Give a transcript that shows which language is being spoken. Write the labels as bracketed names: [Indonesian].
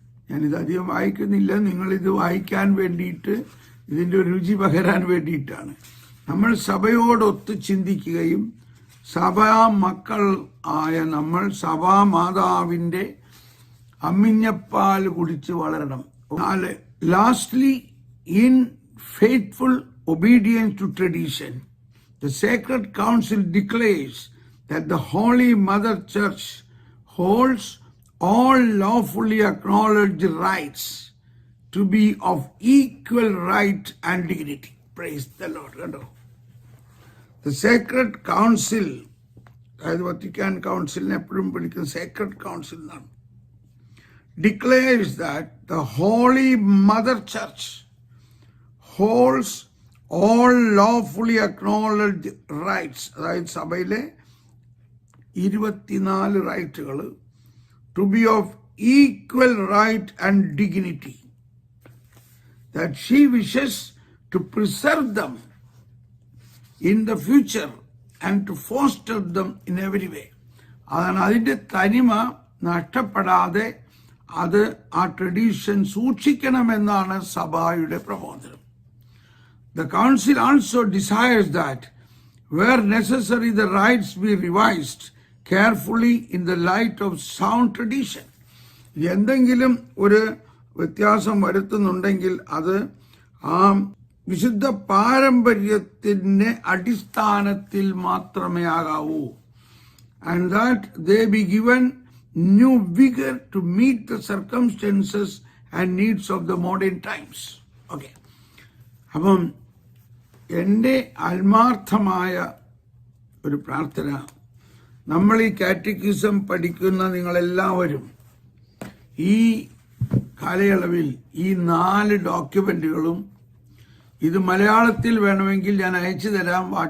[Malayalam] ഞാനിത് അധികം വായിക്കുന്നില്ല. നിങ്ങളിത് വായിക്കാൻ വേണ്ടിയിട്ട്, ഇതിന്റെ രുചി പകരാൻ വേണ്ടിയിട്ടാണ്. നമ്മൾ സഭയോടൊത്ത് ചിന്തിക്കുകയും സഭാ മക്കൾ ആയ നമ്മൾ സഭാ മാതാവിന്റെ അമ്മിഞ്ഞപ്പാൽ കുടിച്ച് വളരണം. 4. [English] Lastly, in faithful obedience to tradition, the Sacred Council declares that the Holy Mother Church holds all lawfully acknowledged rights to be of equal right and dignity. Praise the Lord. The Sacred Council, [Malayalam] അതായത് Vatican കൗൺസിലിനെ എപ്പോഴും വിളിക്കുന്ന Sacred council എന്നാണ്, [English] declares that the Holy Mother Church holds all lawfully acknowledged rights. [Malayalam] അതായത് സഭയിലെ [English] 24 റൈറ്റുകൾ to be of equal right and dignity, that she wishes to preserve them in the future and to foster them in every way. [Malayalam] അതാണ് അതിൻ്റെ തനിമ നഷ്ടപ്പെടാതെ അത് ആ tradition സൂക്ഷിക്കണമെന്നാണ് സഭയുടെ പ്രബോധനം. [English] The council also desires that where necessary the rites be revised carefully in the light of sound tradition. [Malayalam] എന്തെങ്കിലും ഒരു വ്യത്യാസം വരുത്തുന്നുണ്ടെങ്കിൽ അത് ആ വിശുദ്ധ പാരമ്പര്യത്തിന്റെ അടിസ്ഥാനത്തിൽ മാത്രമേ ആകാവൂ. [English] And that they be given new vigor to meet the circumstances and needs of the modern times. Okay. [Malayalam] അപ്പം എൻ്റെ ആത്മാർത്ഥമായ ഒരു പ്രാർത്ഥന, നമ്മൾ ഈ കാറ്റക്കിസം പഠിക്കുന്ന നിങ്ങളെല്ലാവരും ഈ കാലയളവിൽ ഈ 4 ഡോക്യുമെന്റുകളും, ഇത് മലയാളത്തിൽ വേണമെങ്കിൽ ഞാൻ അയച്ചു തരാം.